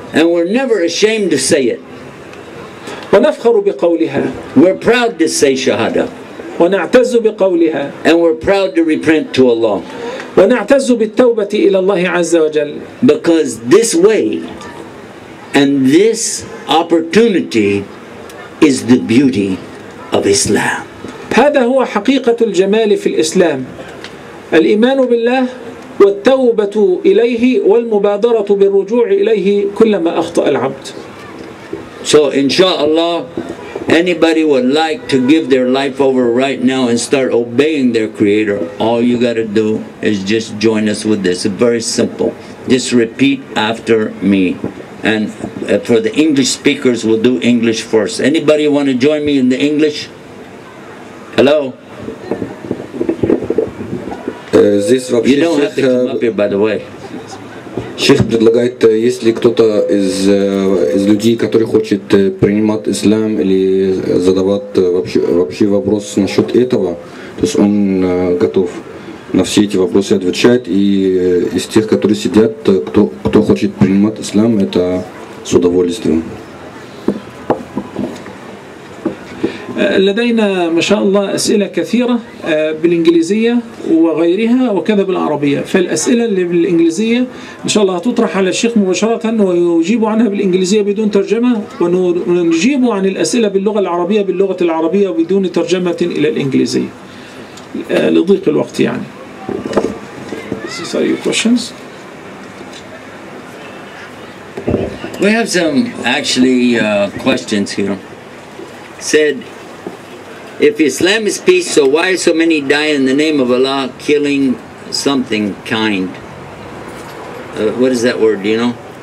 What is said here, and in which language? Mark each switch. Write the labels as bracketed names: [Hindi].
[English] And we're never ashamed to say it. [Arabic] ونفخر بقولها. [English] We're proud to say Shahada. [Arabic] ونعتز بقولها. [English] And we're proud to repent to Allah. [Arabic] ونعتز بالتوبة إلى الله عز وجل. [English] Because this way and this opportunity is the beauty of Islam. [Arabic] هذا هو حقيقة الجمال في الإسلام، الإيمان بالله والتوبة إليه والمبادرة بالرجوع إليه كلما أخطأ العبد. [English] So inshallah, anybody would like to give their life over right now and start obeying their Creator, all you got to do is just join us with this. It's very simple. Just repeat after me. And for the English speakers, we'll do English first. Anybody want to join me in the English? Hello? You don't have to come up here, by the way. [Russian] Шейх предлагает, если кто-то из людей, который хочет принимать ислам или задавать вообще вопрос насчет этого, то есть он готов на все эти вопросы отвечать, и из тех, которые сидят, кто хочет принимать ислам, это с удовольствием. [Arabic] لدينا ما شاء الله أسئلة كثيرة بالإنجليزية وغيرها وكذا بالعربية، فالأسئلة اللي بالإنجليزية إن شاء الله هتطرح على الشيخ مباشرة ويجيب عنها بالإنجليزية بدون ترجمة، ونجيب عن الأسئلة باللغة العربية باللغة العربية بدون ترجمة إلى الإنجليزية لضيق الوقت يعني. [English] These are your questions. We have some actually questions here. Said, if Islam is peace, so why so many die in the name of Allah, killing something kind? What is that word, do you know?